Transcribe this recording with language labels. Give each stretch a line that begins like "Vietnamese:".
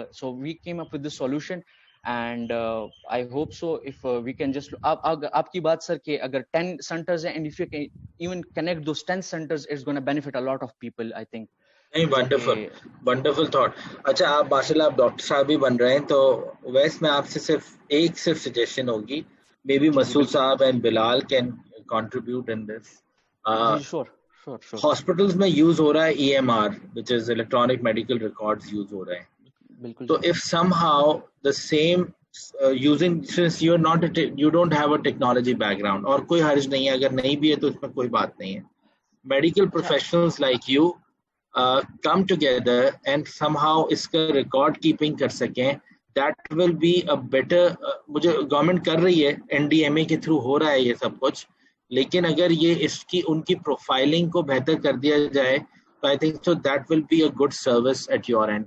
English: So we came up with this solution, and I hope so if we can just
Urdu: aap ki baat sir ke agar 10 centers hain,
English: and if you can even connect those 10 centers, it's going to benefit a lot of people, I think. نہیں wonderful thought.
Urdu: اچھا آپ ماشاءاللہ آپ doctor صاحب بھی بن رہے ہیں, تو ویسے میں آپ سے صرف سجیشن ہوگی,
English: Maybe Masood Sahab and Bilal can contribute in this. sure
Urdu: hospitals میں یوز ہو رہا ہے EMR
English: which is electronic medical records
Urdu: use ہو رہے ہیں.
English: So if somehow the same using, since you don't have a technology background,
Urdu: اور کوئی حرج نہیں ہے
English: اگر نہیں بھی ہے تو اس میں کوئی بات نہیں ہے, medical professionals like you come together and somehow اس کا record keeping کر سکیں, that will be a better.
Urdu: مجھے گورنمنٹ کر رہی ہے NDMA کے تھرو ہو رہا ہے یہ سب کچھ, لیکن اگر یہ اس کی ان کی پروفائلنگ کو بہتر کر دیا جائے,
English: I think so that will be a good service at your end.